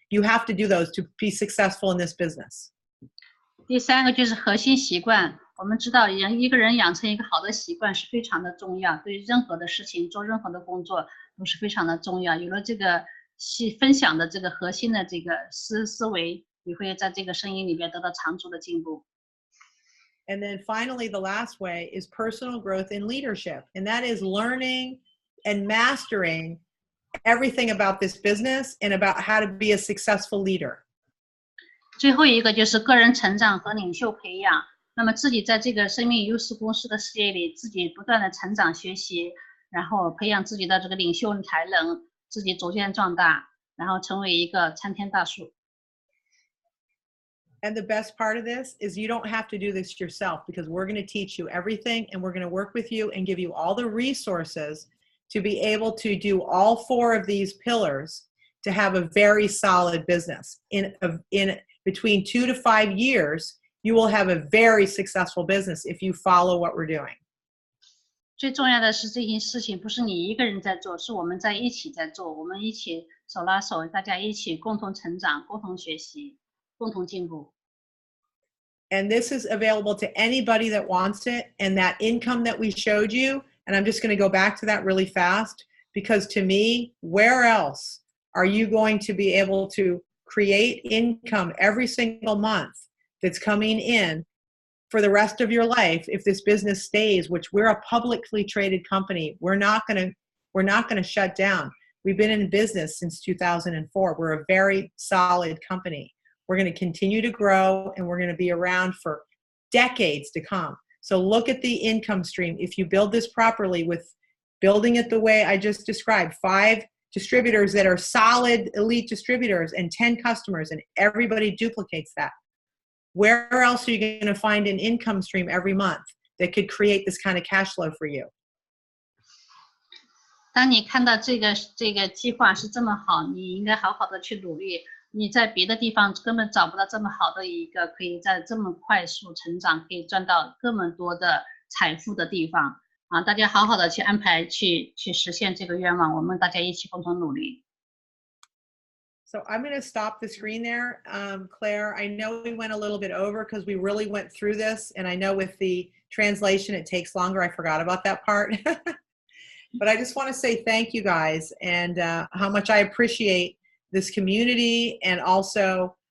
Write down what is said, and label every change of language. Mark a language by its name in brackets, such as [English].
[English] You have to do those to be successful in this business. [Chinese] 第三个就是核心习惯。我们知道一个人养成一个好的习惯是非常的重要，对任何的事情做任何的工作都是非常的重要。有了这个分享的这个核心的这个思维，你会在这个生意里面得到长足的进步。 [English] And then finally, the last way is personal growth in leadership. And that is learning and mastering everything about this business and about how to be a successful leader. [Chinese] 最后一个就是个人成长和领袖培养。那么自己在这个生命优势公司的事业里，自己不断的成长学习，然后培养自己的这个领袖才能，自己逐渐壮大，然后成为一个参天大树。 [English] And the best part of this is you don't have to do this yourself because we're going to teach you everything and we're going to work with you and give you all the resources to be able to do all 4 of these pillars to have a very solid business. In between 2 to 5 years, you will have a very successful business if you follow what we're doing. [Chinese] 最重要的是这件事情不是你一个人在做，是我们在一起在做，我们一起手拉手，大家一起共同成长、共同学习、共同进步。 [English] And this is available to anybody that wants it. And that income that we showed you, and I'm just going to go back to that really fast, because to me, where else are you going to be able to create income every single month that's coming in for the rest of your life if this business stays, which we're a publicly traded company. We're not going to shut down. We've been in business since 2004. We're a very solid company. We're going to continue to grow and we're going to be around for decades to come. So look at the income stream. If you build this properly with building it the way I just described, 5 distributors that are solid elite distributors and 10 customers, and everybody duplicates that. Where else are you going to find an income stream every month that could create this kind of cash flow for you? [Chinese] 当你看到这个计划是这么好，你应该好好的去努力。你在别的地方根本找不到这么好的一个可以在这么快速成长，可以赚到这么多的财富的地方大家好好的去安排，去实现这个愿望，我们大家一起共同努力。 [English] So I'm going to stop the screen there. Claire, I know we went a little bit over because we really went through this, and I know with the translation it takes longer. I forgot about that part. But I just want to say thank you guys and how much I appreciate this community and also